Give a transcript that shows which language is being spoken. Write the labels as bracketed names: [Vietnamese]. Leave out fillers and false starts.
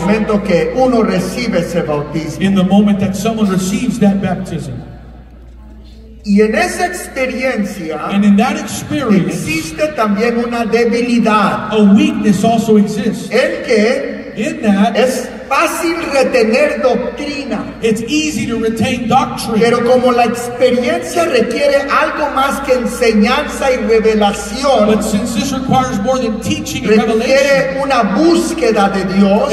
[Spanish] momento que uno recibe ese bautismo. [English] in the moment that someone receives that baptism. [Spanish] Y en esa experiencia [English] And in that experience, [Spanish] existe también una debilidad [English] a weakness also exists. [Spanish] en que [English] In that, [Spanish] es fácil retener doctrina, [English] it's easy to retain doctrine. [Spanish] pero como la experiencia requiere algo más que enseñanza y revelación, [English] But since this requires more than teaching and revelation, [Spanish] requiere una búsqueda de Dios,